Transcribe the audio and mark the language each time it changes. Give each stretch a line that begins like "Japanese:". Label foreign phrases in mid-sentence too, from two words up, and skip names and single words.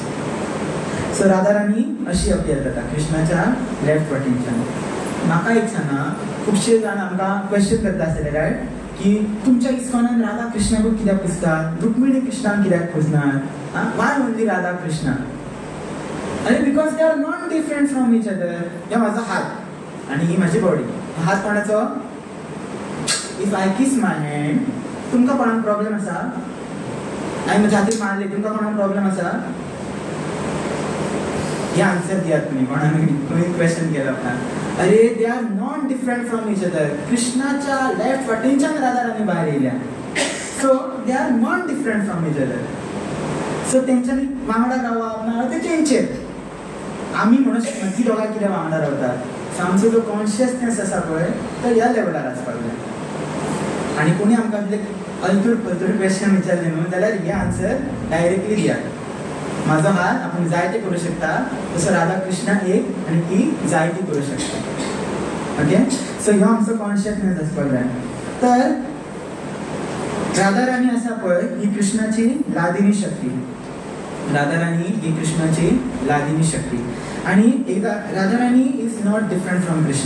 Konkani: सो राधा राणी अशी अपियर जाता कृष्णाच्या लेफ्ट वाटेनच्यान. म्हाका एक सांगा, खुबशे जाण आमकां क्वेश्चन करता आसतले रायट की तुमच्या इस्कॉनान राधा कृष्णाकूच कित्याक पुजतात, रुक्मिणी कृष्णाक कित्याक पुजनात,
English: why only
Konkani: राधा कृष्णा?
English: are because they are not different from each other.
Marathi: हे माझा हात आणि ही माझी बॉडी.
Konkani: हात कोणाचो?
English: if I kiss my hand,
Konkani: तुमकां कोणाक प्रॉब्लेम आसा? हांवें म्हज्या हातीक मारली, तुमकां कोणाक प्रॉब्लेम आसा? हे आन्सर दियात तुमी. कोणाक क्वेश्चन केलो आपणाक.
English: are they are not different from each other.
Konkani: कृष्णाच्या लेफ्ट वाटेनच्यान राधा राणी भायर येयल्या.
English: so they are not different from each other.
Konkani: सो तेंच्यांनी वांगडा रावप ना ते तेंचेर. आमी म्हणून मदीं दोगां कित्याक वांगडा रावतात? सो आमचो जो कॉन्शियसनेस आसा पळय तो ह्या लेवलार आसपाक जाय. आनी कोणी आमकां अल्तूर पल्तूर क्वेश्चन विचारले न्हू जाल्यार हे आन्सर डायरेक्टली दियात. माझो हात आपण जायते करू शकता, तसं राधा कृष्णा एक आणि ती जायती करू शकता. ओके, सो ह्यो आमचो कॉन्शियसनेस आसपाक जाय. तर राधा राणी आसा पळय ही कृष्णाची लादिनी शक्ती. राधा राणी ही कृष्णाची लादिनी शक्ती.
Marathi: आणि एकदा
English: राधा राणी is not different from कृष्णा.